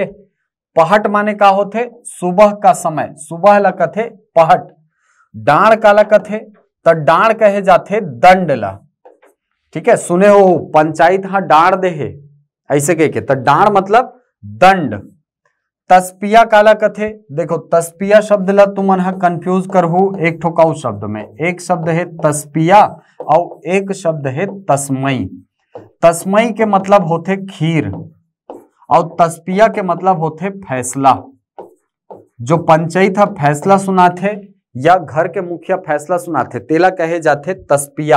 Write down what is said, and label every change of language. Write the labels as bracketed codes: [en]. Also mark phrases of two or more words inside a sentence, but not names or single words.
[hne] पहट माने का होथे सुबह का समय, सुबह ला कथे पहट। डांड काला कथे, त डांड कहे जाथे दंड ला। ठीक है, सुने हो पंचायत हाँ डांड दे है ऐसे कह के, त डांड मतलब दंड। तस्पिया काला कथे, देखो तस्पिया शब्द ला तुम मन कंफ्यूज करहु एक ठोकाऊ शब्द में। एक शब्द है तस्पिया और एक शब्द है तस्मई। तस्मई के मतलब होते खीर और तस्पिया के मतलब होते फैसला। जो पंचायत फैसला सुनाथे या घर के मुखिया फैसला सुनाथे तेला कहे जाते तस्पिया।